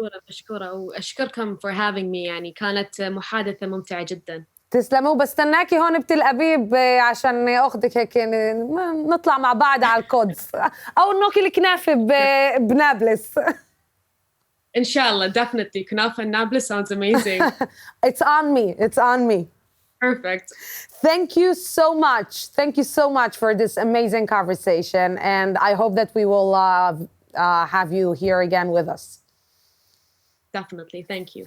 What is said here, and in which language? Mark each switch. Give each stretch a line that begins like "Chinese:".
Arabic: مشكورة وأشكركم
English: for having me.
Arabic: يعني كانت محادثة ممتعة جدا. تسلموا. بستناكي هون بتل أبيب عشان أخذك هيك نطلع مع بعض على القدس أو ناكل الكنافة بنابلس. إن شاء الله,
English: definitely. Kunafa in Nablus sounds amazing. It's on me. It's on me. Perfect. Thank you so much. Thank you so much for this amazing conversation. And I hope that we will have you here again with us. Definitely. Thank you.